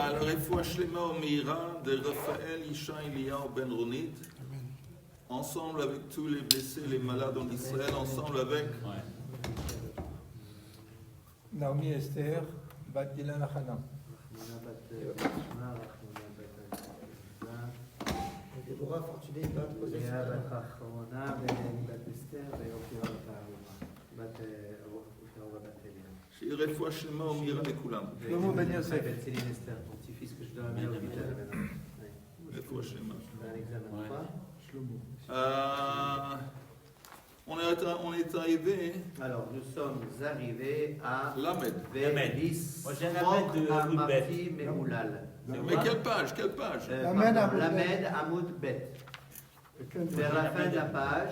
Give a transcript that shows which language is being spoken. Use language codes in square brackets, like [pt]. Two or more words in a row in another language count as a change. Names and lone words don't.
[he] רפואה שלמה [fr] Omeira de Raphaël Isha Eliyahu Ben Ronit, ensemble avec tous les blessés, les malades en Israël, ensemble avec Naomi Esther, Bat Ilan Hana. Déborah Fortuné, Bat [he] Léa בת אחרונה ואלי בת אסתר ויופירה בת אהובה. בת אהובה בת אליה. שיהיה רפואה שלמה ומהירה לכולם. שלמה בן יוסף. בן צילין אסתר, [fr] ton petit-fils que je dois amener à l'hôpital maintenant. [he] רפואה שלמה. [fr] Un examen. Quoi? On est arrivé. Alors, nous sommes arrivés à Lamed. Velis Moi, j'ai un Lamed de [he] עמוד ב. Amati Memoulal. [fr] Mais quelle page? Quelle page? [he] ל עמוד ב. [fr] Vers la fin de la page.